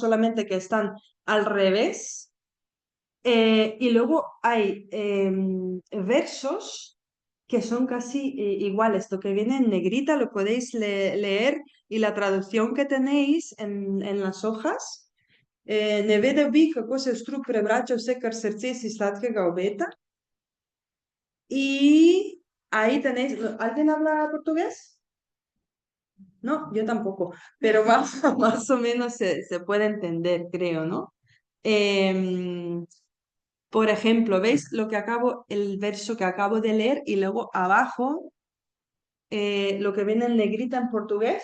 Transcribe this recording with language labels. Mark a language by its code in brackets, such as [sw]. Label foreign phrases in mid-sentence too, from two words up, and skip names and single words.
[es] Solamente que están al revés. Y luego hay versos que son casi iguales. Lo que viene en negrita lo podéis leer y la traducción que tenéis en las hojas. [sl] Ne vede bi kako se strup prevraća vse, kar srce si sladkega obeta. [es] Y ahí tenéis, ¿alguien habla portugués? No, yo tampoco, pero más, más o menos se puede entender, creo, ¿no? Em, por ejemplo, ¿veis el verso que acabo de leer y luego abajo lo que viene en negrita en portugués?